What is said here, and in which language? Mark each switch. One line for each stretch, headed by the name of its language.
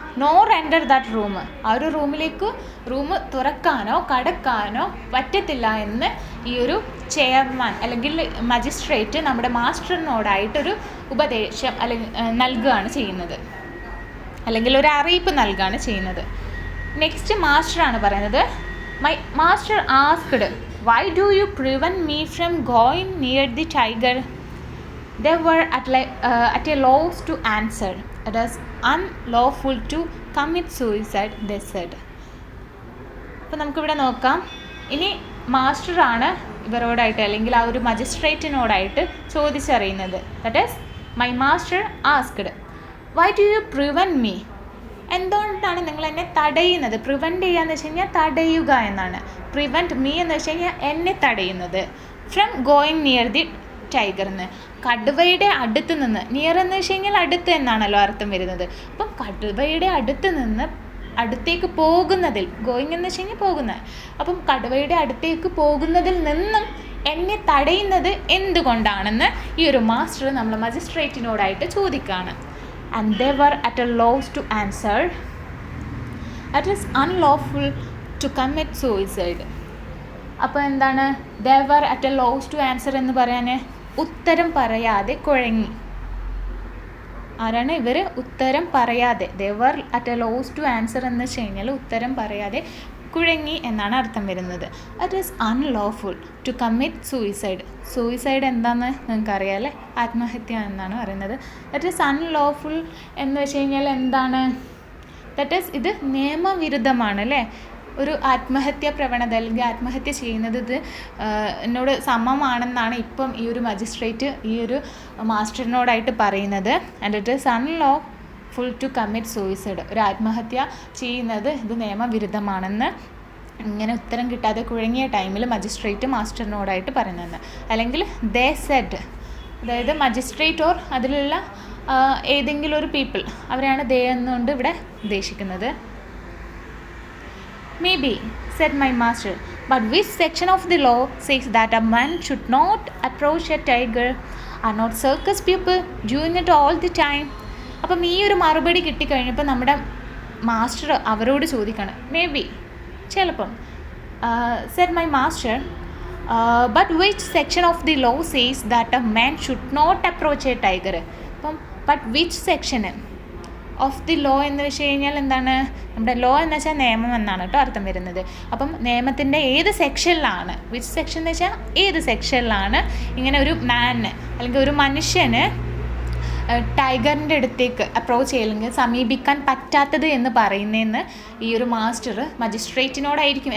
English: nor enter that room,
Malayalam: ആ ഒരു room തുറക്കാനോ കടക്കാനോ പറ്റത്തില്ല എന്ന് ഈ ഒരു ചെയർമാൻ അല്ലെങ്കിൽ മജിസ്ട്രേറ്റ് നമ്മുടെ മാസ്റ്ററിനോടായിട്ടൊരു ഉപദേശം അല്ലെങ്കിൽ നൽകുകയാണ് ചെയ്യുന്നത്, അല്ലെങ്കിൽ ഒരു അറിയിപ്പ് നൽകുകയാണ് ചെയ്യുന്നത്.
English: next
Malayalam: മാസ്റ്ററാണ് പറയുന്നത്.
English: My master asked, why do you prevent me from going near the tiger? They were at a loss to answer. It is unlawful to commit suicide, they said.
Malayalam: അപ്പോൾ നമുക്കിവിടെ നോക്കാം. ഇനി മാസ്റ്ററാണ് ഇവരോടായിട്ട്, അല്ലെങ്കിൽ ആ ഒരു മജിസ്ട്രേറ്റിനോടായിട്ട് ചോദിച്ചറിയുന്നത്.
English: That is my master asked, why do you prevent me?
Malayalam: എന്തുകൊണ്ടാണ് നിങ്ങൾ എന്നെ തടയുന്നത്? പ്രിവെൻറ്റ് ചെയ്യുക എന്ന് വെച്ച് കഴിഞ്ഞാൽ തടയുക എന്നാണ്. പ്രിവെൻറ്റ് മീ എന്ന് വെച്ച് കഴിഞ്ഞാൽ എന്നെ തടയുന്നത്.
English: from going near the ടൈഗറിന്,
Malayalam: കടുവയുടെ അടുത്ത് നിന്ന്. നിയർ എന്ന് വെച്ച് കഴിഞ്ഞാൽ അടുത്ത് എന്നാണല്ലോ അർത്ഥം വരുന്നത്. അപ്പം കടുവയുടെ അടുത്തേക്ക് പോകുന്നതിൽ, ഗോയിങ് എന്ന് വെച്ച് കഴിഞ്ഞാൽ പോകുന്നത്. അപ്പം കടുവയുടെ അടുത്തേക്ക് പോകുന്നതിൽ നിന്നും എന്നെ തടയുന്നത് എന്തുകൊണ്ടാണെന്ന് ഈ ഒരു മാസ്റ്റർ നമ്മൾ മജിസ്ട്രേറ്റിനോടായിട്ട് ചോദിക്കുകയാണ്.
English: and they were at a loss to answer. It is unlawful to commit suicide.
Malayalam: അപ്പോൾ എന്താണ്
English: they were at a loss to answer
Malayalam: എന്ന് പറയാൻ ഉത്തരം പറയാതെ കുഴങ്ങി. ആരാണ് ഇവർ? ഉത്തരം പറയാതെ.
English: they were at a loss to answer
Malayalam: എന്ന് വെച്ച് കഴിഞ്ഞാൽ ഉത്തരം പറയാതെ കുഴങ്ങി എന്നാണ് അർത്ഥം വരുന്നത്.
English: It is unlawful to commit suicide.
Malayalam: Suicide എന്താണെന്ന് നിങ്ങൾക്കറിയാം അല്ലേ? ആത്മഹത്യ എന്നാണ് പറയുന്നത്.
English: it is unlawful
Malayalam: എന്ന് വെച്ച് കഴിഞ്ഞാൽ എന്താണ്? ദാറ്റ് ഈസ് ഇത് നിയമവിരുദ്ധമാണ് അല്ലേ? ഒരു ആത്മഹത്യ പ്രവണത അല്ലെങ്കിൽ ആത്മഹത്യ ചെയ്യുന്നത് ഇത് എന്നോട് സമമാണെന്നാണ് ഇപ്പം ഈ ഒരു മജിസ്ട്രേറ്റ് ഈ ഒരു മാസ്റ്ററിനോടായിട്ട് പറയുന്നത്.
English: And it is unlawful to commit suicide.
Malayalam: ഒരു ആത്മഹത്യ ചെയ്യുന്നത് ഇത് നിയമവിരുദ്ധമാണെന്ന് ഇങ്ങനെ ഉത്തരം കിട്ടാതെ കുഴങ്ങിയ ടൈമിൽ മജിസ്ട്രേറ്റ് മാസ്റ്ററിനോടായിട്ട് പറയുന്നത്. അല്ലെങ്കിൽ ദേ സെഡ്, അതായത് മജിസ്ട്രേറ്റ് ഓർ അതിലുള്ള ഏതെങ്കിലും ഒരു പീപ്പിൾ, അവരെയാണ് ദേ എന്നുകൊണ്ട് ഇവിടെ ഉദ്ദേശിക്കുന്നത്.
English: Maybe, said my master, but which section of the law says that a man should not approach a tiger? Are not circus people doing it all the time?
Malayalam: അപ്പം ഈ ഒരു മറുപടി കിട്ടിക്കഴിഞ്ഞപ്പോൾ നമ്മുടെ മാസ്റ്റർ അവരോട് ചോദിക്കണം. മേ ബി, ചിലപ്പം.
English: said my master, but which section of the law says that a man should not approach a tiger?
Malayalam: അപ്പം
English: but which section of the law
Malayalam: എന്ന് വെച്ച് കഴിഞ്ഞാൽ എന്താണ്? നമ്മുടെ ലോ എന്ന് വെച്ചാൽ നിയമം എന്നാണ് കേട്ടോ അർത്ഥം വരുന്നത്. അപ്പം നിയമത്തിൻ്റെ ഏത് സെക്ഷനിലാണ്, വിച്ച് സെക്ഷൻ എന്ന് വെച്ചാൽ ഏത് സെക്ഷനിലാണ് ഇങ്ങനെ ഒരു മാന് അല്ലെങ്കിൽ ഒരു മനുഷ്യന് ടൈഗറിൻ്റെ അടുത്തേക്ക് അപ്രോച്ച് ചെയ്യില്ലെങ്കിൽ സമീപിക്കാൻ പറ്റാത്തത് എന്ന് പറയുന്നതെന്ന് ഈ ഒരു മാസ്റ്റർ മജിസ്ട്രേറ്റിനോടായിരിക്കും.